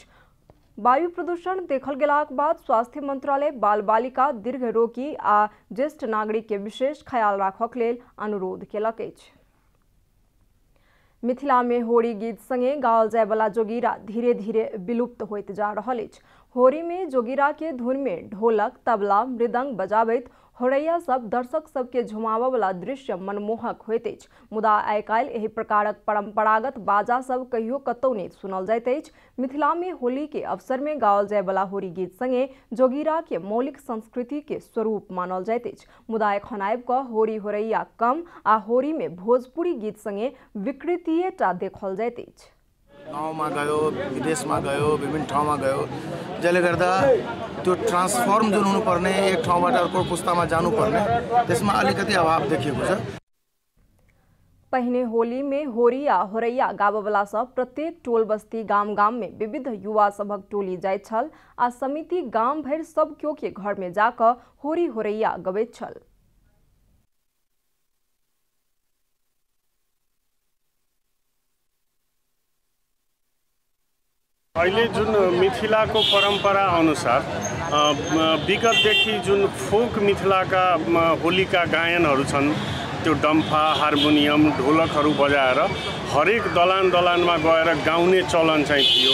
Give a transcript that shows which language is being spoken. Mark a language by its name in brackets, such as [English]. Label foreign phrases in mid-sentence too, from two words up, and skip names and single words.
[Maithili] वायु प्रदूषण देखल गेलाक बाद स्वास्थ्य मंत्रालय बाल बालिका, दीर्घ रोगी आ ज्येष्ठ नागरिक के विशेष ख्याल राखक लेल अनुरोध केलक अछि। मिथिला में होरी गीत संगे गाओल जाय वाला जोगीरा धीरे धीरे विलुप्त होइत जा रहल अछि। होरी में जोगीरा के धुन में ढोलक, तबला, मृदंग बजाबैत होरैया सब दर्शक सबके झुमाबऽ वाला दृश्य मनमोहक होइत अछि। मुदा आइ काल्हि एहि प्रकारक परंपरागत बाजा सब कहियो कतौ नहि सुनल जाइत अछि। मिथिला में होली के अवसर में गाओल जाय वाला होरी गीत संगे जोगीरा के मौलिक संस्कृति के स्वरूप मानल जाइत अछि। मुदा एखन आबि कऽ होरी होरैया कम आ होरी में भोजपुरी गीत संगे विकृतिएटा देखल जाइत अछि। [Nepali] गाउँमा गयो, विदेशमा गयो, विभिन्न ठाउँमा गयो, जसले गर्दा त्यो ट्रान्सफर्म जुन हुनुपर्ने, एक ठाउँबाट अर्को पुस्तामा जानुपर्ने, त्यसमा अलिकति अभाव देखिएको छ। [Maithili] पहिने होली में होरी आ होरैया गाबयवला सब प्रत्येक टोल बस्ती गाम गाम में विविध युवा सभक टोली जाइत छल आ समिति गाम भरि सब केओ के घर में जाकऽ होरी होरैया गबैत छल। [Nepali] अहिले जुन मिथिलाको परम्परा अनुसार विगतदेखि जुन फोक मिथिलाका होलीका गायनहरू छन्, त्यो डम्फा, हार्मोनियम, ढोलकहरू बजाएर हरेक दलान दलानमा गएर गाउने चलन चाहिँ थियो।